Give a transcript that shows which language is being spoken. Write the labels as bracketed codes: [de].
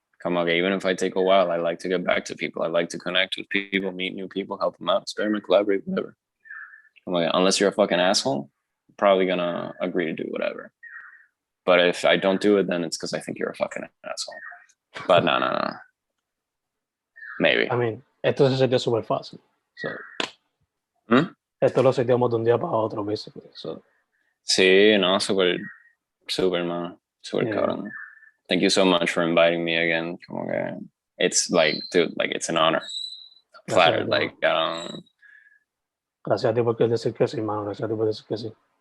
[es] Como que [en] even if I take a while, I like to get back to people. I like to connect with people, meet new people, help them out, experiment, collaborate, whatever. [es] Como que [en] unless you're a fucking asshole, I'm probably gonna agree to do whatever. But if I don't do it, then it's because I think you're a fucking asshole. But no. Maybe. I mean, [es] esto se sería súper fácil. So, esto lo seteamos de un día para otro, basically. So. Sí, no, super, man. Super cabrón. [en] Thank you so much for inviting me again. [es] Como que [en] it's like, dude, like, it's an honor. Flattered, like, [es] Gracias a ti por decir que sí, mano. Gracias a ti por decir que sí.